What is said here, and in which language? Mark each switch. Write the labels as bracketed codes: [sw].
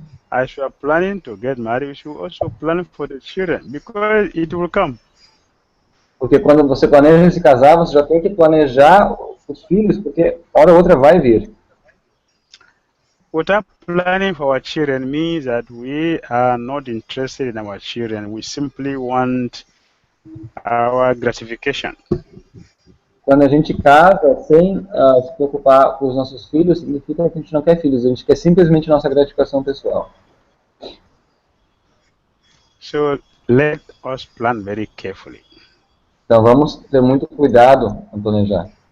[en] As you are planning to get married, you should also plan for the children, because it will come. [pt] Porque quando você planeja se casar, você já tem que planejar os filhos, porque hora ou outra vai vir. [en] Without planning for our children means that we are not interested in our children. We simply want our gratification. [pt] Quando a gente casa sem se preocupar com os nossos filhos, significa que a gente não quer filhos, a gente quer simplesmente nossa gratificação pessoal. [en] So let us plan very carefully. [pt] Então vamos ter muito cuidado ao planejar.